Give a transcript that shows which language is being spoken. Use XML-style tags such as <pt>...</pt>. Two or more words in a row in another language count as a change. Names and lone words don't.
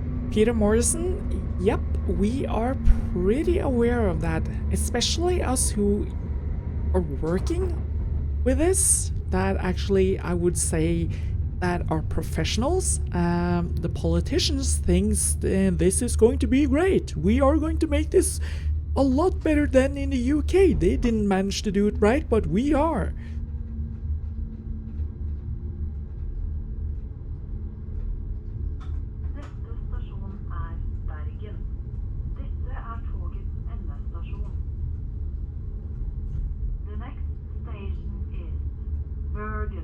<en>Peter Morrison, yep, we are pretty aware of that, especially us who are working with this, that actually I would say that are professionals. The politicians thinks this is going to be great. We are going to make this a lot better than in the UK. They didn't manage to do it right, but we are.</en> <no>Neste stasjon Bergen. Dette togets endestasjon.</no> <en>The next station is Bergen.</en>